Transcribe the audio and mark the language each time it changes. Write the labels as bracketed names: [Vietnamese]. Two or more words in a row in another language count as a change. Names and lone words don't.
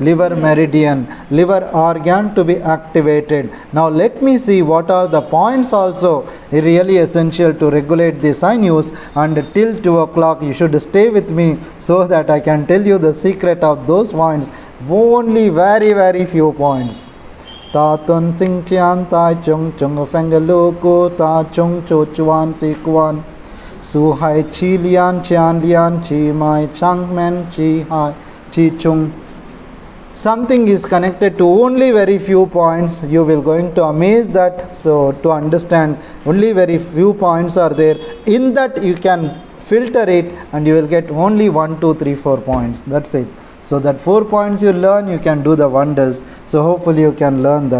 [English] liver meridian, liver organ to be activated. Now let me see what are the points also really essential to regulate the sinews, and till 2 o'clock you should stay with me so that I can tell you the secret of those points. Only very few points. Ta tun sing tian tai chung chung feng lu ku ta chung chu chuan si kuan su hai chi lian chian lian chi mai chang men chi hai chi chung. Something is connected to only very few points. You will going to amaze that. So to understand, only very few points are there. In that you can filter it and you will get only 1, 2, 3, 4 points. That's it. So that 4 points you learn, you can do the wonders. So hopefully you can learn that.